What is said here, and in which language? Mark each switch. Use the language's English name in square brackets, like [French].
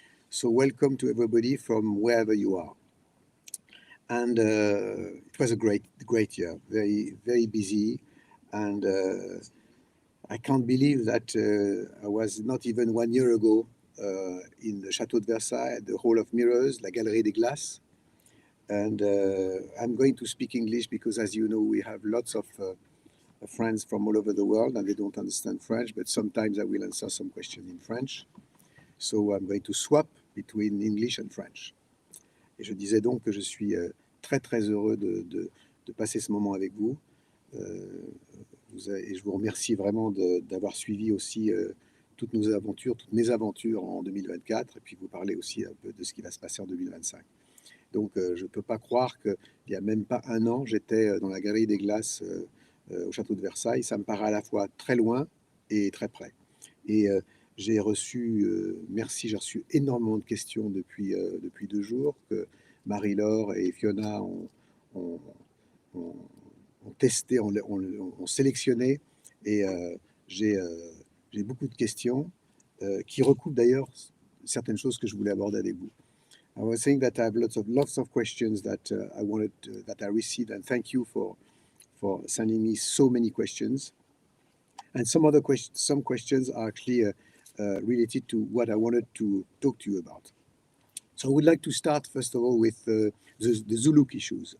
[English] So welcome to everybody from wherever you are. And it was a great year, very busy, and I can't believe that I was not even 1 year ago in the Château de Versailles, the Hall of Mirrors, La Galerie des Glaces. And I'm going to speak English because, as you know, we have lots of friends from all over the world and they don't understand French, but sometimes I will answer some questions in French. So I'm going to swap between English and French. [French] Et je disais donc que je suis très heureux de passer ce moment avec vous. Euh, et je vous remercie vraiment d'avoir suivi aussi toutes nos aventures, toutes mes aventures en 2024, et puis vous parler aussi un peu de ce qui va se passer en 2025. Donc je ne peux pas croire qu'il n'y a même pas un an, j'étais dans la Galerie des Glaces au château de Versailles. Ça me paraît à la fois très loin et très près. Et j'ai reçu, merci, j'ai reçu énormément de questions depuis 2 jours que Marie-Laure et Fiona ont, ont, ont testé, ont sélectionné. Et j'ai j'ai beaucoup de questions qui recoupent d'ailleurs certaines choses que je voulais aborder avec vous. [English] I was saying that I have lots of questions that I wanted that I received, and thank you for sending me so many questions. And some questions are actually related to what I wanted to talk to you about. So I would like to start first of all with the Zuluk issues.